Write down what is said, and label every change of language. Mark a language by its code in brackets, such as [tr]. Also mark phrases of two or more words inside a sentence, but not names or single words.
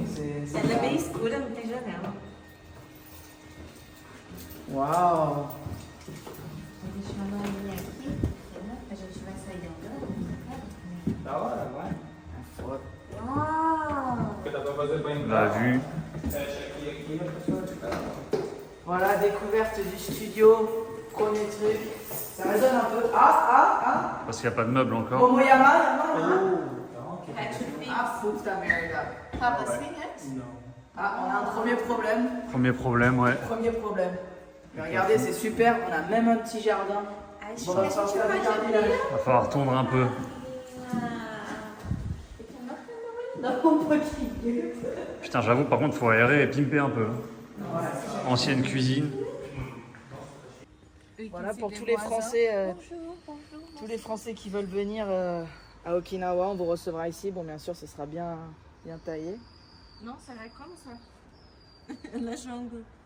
[pt] Ela é bem escura, não tem janela. Uau! Vou deixar uma linha aqui, né? A gente vai sair andando. Da hora, vai. Foda. Uau! Porque dá pra fazer banho. [fr] La vue. [pt] Fecha aqui e a pessoa fica lá. [fr] Voilà, découverte du studio, premier truc. Ça résonne un peu. Ah! Parce qu'il n'y a pas de meubles encore. Momoyama, Patrick [pt] Ah, puta merda. [en] Have a seen it? [fr] Ah, on a un premier problème. Premier problème, ouais. Premier problème. Mais regardez, c'est super, on a même un petit jardin. Bon, on va faire du jardinage. Va falloir tondre un peu. [pt] Não, um pouquinho. [fr] Putain, j'avoue, par contre, faut aérer et pimper un peu. Ancienne cuisine. Voilà pour tous les Français, tous les Français qui veulent venir à Okinawa, on vous recevra ici. Bon, bien sûr, ce sera bien taillé. Non, ça va comme ça. La jungle.